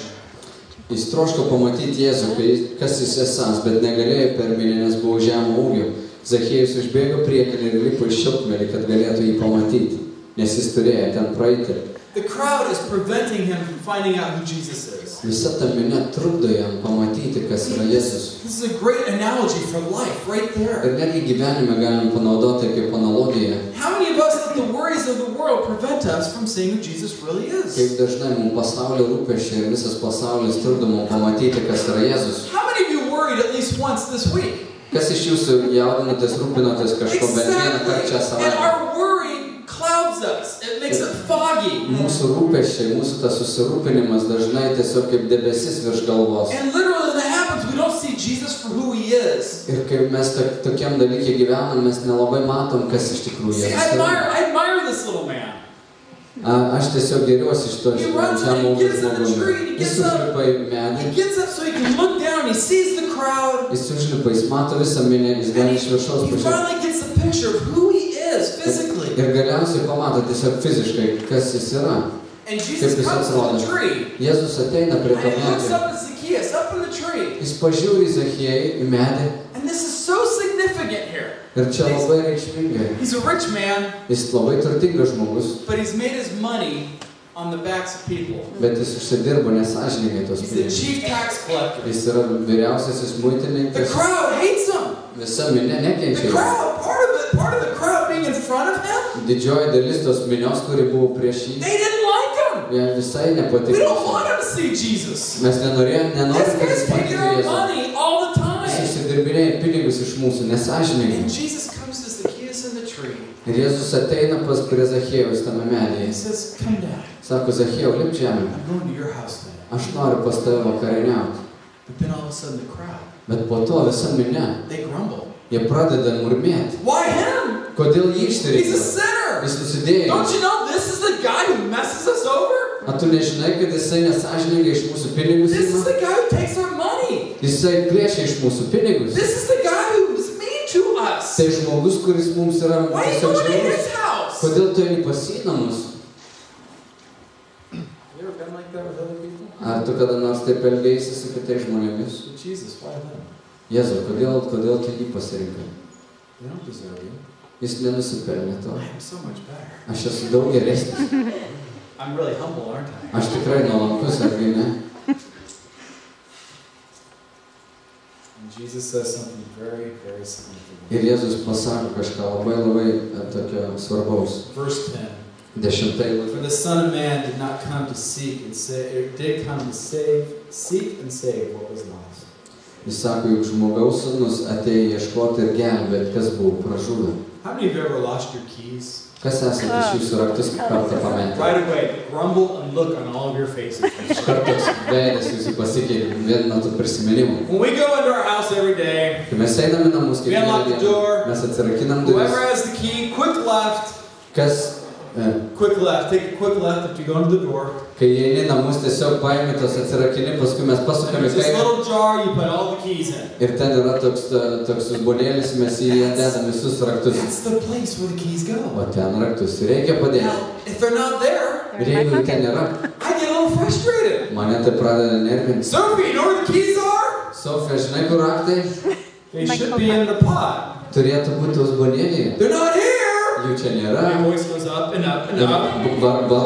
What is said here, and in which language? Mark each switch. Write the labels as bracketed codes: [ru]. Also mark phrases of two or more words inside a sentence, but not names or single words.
[lt] Jis troško pamatyti Jėzų, kas jis esąs, bet negalėjo per minią, nes buvo žemo ūgio. Zachiejus užbėgo priekin ir lipo į šilkmedį, kad galėtų jį pamatyti, nes jis turėjo ten praeiti. [en] The crowd is preventing him from finding out who Jesus is. [lt] Visa ta minia trukdo jam pamatyti, kas yra Jėzus. [en] This is a great analogy for life, right there. [lt] Ir netgi gyvenime galim panaudoti kaip analogiją. [en] How many of us let the worries of the world prevent us from seeing who Jesus really is? [lt] Kaip dažnai mums pasaulio rūpesčiai ir visas pasaulis trukdo mums pamatyti, kas yra Jėzus. [en] How many of you worried at least once this week? [lt] Kas iš jūsų jaudinatės, rūpinatės kažko bent vieną kartą šią [en] And [lt] savaitę? [en] our worry clouds us. It makes it foggy. [lt] Mūsų rūpesčiai, mūsų tas susirūpinimas dažnai tiesiog kaip debesis virš galvos. [en] And literally when that happens, we don't see Jesus for who he is. [lt] Ir kai mes tokiam dalykai gyvenam, mes nelabai matom, kas iš tikrųjų [en] See, [lt] Jėzus yra. [en] I admire this little man. [lt] Aš tiesiog geriuosi iš to žemo ūgio žmogumi. Jis užlipa į [en] He [lt] medį, [en] gets up so he can look down. He sees the crowd. [lt] jis užlipa, jis mato visą minią, jis gali iš viršaus [en] He [lt] pažiūrėti. [en] finally gets the picture of who he is physically. [lt] Ir galiausiai pamato tiesiog fiziškai, kas jis yra. [en] And Jesus comes to the tree. [lt] Jėzus ateina prie [en] And to he looks [lt] medžio. [en] up at Zacchaeus, up in the tree. [lt] Jis pažiūri Zachiejų į medį. [en] And this is so significant here. [lt] Ir čia labai reikšmingai. [en] He's a rich man, [lt] Jis labai turtingas žmogus, [en] but he's made his money on the backs of people. [lt] bet jis užsidirbo nesąžiningai tos [en] He's the [lt] pinigus. [en] chief tax collector. [lt] Jis yra vyriausiasis [en] The [lt] muitininkas. [en] crowd hates him. [lt] Visa minia nekenčia [en] The [lt] jo. [en] crowd, part of the crowd being in front of him, [lt] Didžioji dalis tos minios, kuri buvo prieš jį, [en] they didn't like him. [lt] jie visai [en] We don't want [lt] nepatiko. [en] him to see Jesus. [lt] Mes nenorim, [en] This [lt] kad [en] guy's [lt] jis [en] taking [lt] matytų [en] our [lt] Jėzų. [en] money all the [lt] Jis [en] time. [lt] išsidirbinėja pinigus iš mūsų, nesąžiningai. [en] And Jesus comes to Zacchaeus in the tree. [lt] Ir Jėzus ateina pas prie Zachiejaus tame [en] And he [lt] medyje. [en] says, come down. [lt] Sako, Zachiejau, lip žemę. [en] I'm going to your house today. [lt] Aš noriu pas tave vakarieniauti. [en] But then all of a sudden the crowd, [lt] Bet po to visa minia, [en] they grumble. [lt] jie pradeda murmėti. [en] Why him? [lt] Kodėl jį [en] He's a [lt] išsirinko? [en] sinner. [lt] Jis nusidėjo. [en] Don't you know this is the guy who messes us over? [lt] Ar tu nežinai, kad jisai nesąžiningai iš mūsų pinigus [en] This is [lt] ima? [en] the guy who takes our money. [lt] Jisai plėšia iš mūsų pinigus. [en] This is the guy who's mean to us. [lt] Tai žmogus, kuris mums yra [en] Why are you [lt] tiesiog [en] going to [lt] žiaurus. [en] his house? [lt] Kodėl tu eini pas jį namus? [en] You ever been like that with other people? [lt] Ar tu kada nors taip elgeisi su kitais žmonėmis? [en] With Jesus, why them? [lt] Jėzau, kodėl tu jį pasirinkai? [en] They don't deserve you. [lt] Jis nenusipelnė to. [en] I am so much better. [lt] Aš esu daug geresnis. [en] I'm really humble, aren't I? [lt] Aš tikrai nuolankus, argi ne? [en] And Jesus says something very, very significant. [lt] Ir Jėzus pasako kažką labai tokio svarbaus. [en] Verse 10. [lt] 10 eilutė. [en] For the Son of Man did not come to seek and save, did come to seek and save what was lost. [lt] Jis sako, juk žmogaus sūnus atėjo ieškoti ir gelbėti, kas buvo pražuvę. [en] How many of you ever lost your keys? [lt] Kas esate iš jūsų raktus kartą pametę? [en] Right away, grumble and look on all of your faces. [lt] Iš karto toks veidas jūsų pasikeitė vien nuo tų prisiminimų. [en] When we go into our house every day, [lt] Kai mes einame namus [en] we unlock the door. [lt] mes atsirakinam [en] Whoever [lt] duris. [en] has the key, quick left. [lt] Kas, [en] Quick left. Take a quick left if you go into the door. [lt] kai eini namus, tiesiog paimi tos atsirakini, paskui mes pasukame [en] There's this [lt] kairę. [en] little jar, you put all the keys in. [lt] Ir ten yra toks uzbonėlis, mes į ją dedam visus raktus. [en] That's the place where the keys go. [lt] O ten raktus reikia padėti. [en] Now, if they're not there, [lt] Ir jeigu ten nėra, [en] I get a little frustrated. [lt] mane tai pradeda nervinti. [en] Sophie, you know where the keys are? [lt] Sofija, žinai, kur raktai? [en] They should be in the pot. [lt] Turėtų būti uzbonėlyje. [en] They're not here. [lt] Jų čia nėra. [en] My voice goes up and up and up.